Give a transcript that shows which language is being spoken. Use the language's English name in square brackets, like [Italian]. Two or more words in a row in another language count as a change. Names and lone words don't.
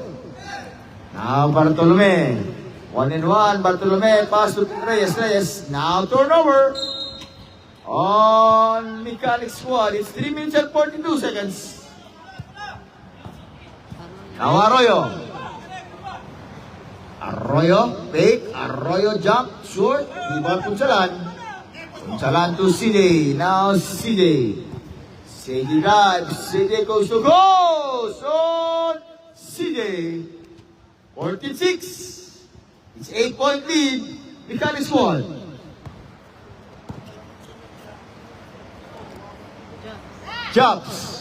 [English] Now Bartolome. 1-1. Bartolome. Pass to Reyes. Reyes. Now turnover. On Mechanics Squad, it's 3 minutes and 42 seconds. Now Arroyo. Arroyo, fake. Arroyo jump, short. Iba Punsalan. Punsalan to CJ. Now CJ. CJ drives. CJ goes to goal. On CJ. 46. It's 8-point lead. Mechanics Squad. Jumps.